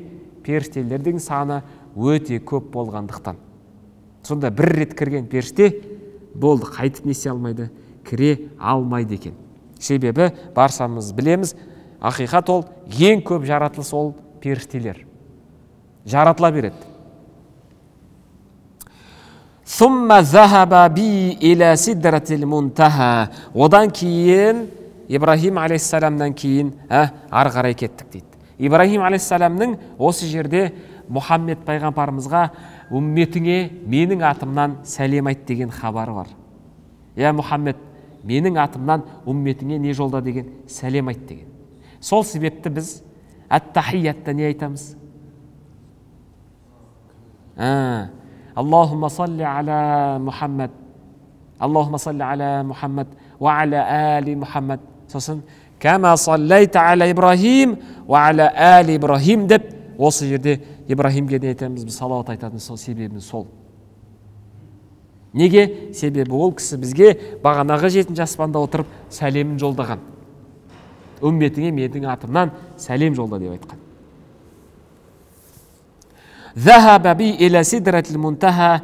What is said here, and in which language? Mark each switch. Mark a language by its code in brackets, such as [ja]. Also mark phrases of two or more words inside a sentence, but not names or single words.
[kk] Періштелердің саны өте көп болғандықтан. Сонда бір рет кірген періште болды, қайтып несе алмайды, кіре алмайды екен. Себебі баршамыз білеміз, ақиқат ол ең көп жаратылыс ол періштелер. Жаратыла береді. [ar] ثم ذهب بي إلى سدرة المنتهى. [kk] Одан кейін Ибрахим алейхиссаламнан кейін ары қарай кеттік дейді. Ибрахим алейхиссаламның осы жерде Мұхаммед пайғамбарымызға үмметіңе менің атымнан сәлем айт деген хабары бар. Я Мұхаммед, менің атымнан үмметіңе не жолда деген сәлем айт деген. Сол себепті біз ат-тахиятта не айтамыз? [ar] اللهم صل على محمد اللهم صل على محمد وعلى آل محمد. [kk] Сосын [ar] كما صليت على إبراهيم وعلى آل إبراهيم [kk] деп осы жерде Ибрахимге не айтамыз? Біз салауат айтатын сол себебіміз сол. Неге? Себебі ол кісі бізге бағанағы 7-ші аспанда отырып сәлемін жолдаған. Үмметіңе менің атымнан сәлем жолда деп айтқан. [ar] ذهب بي إلى سدرة المنتهى.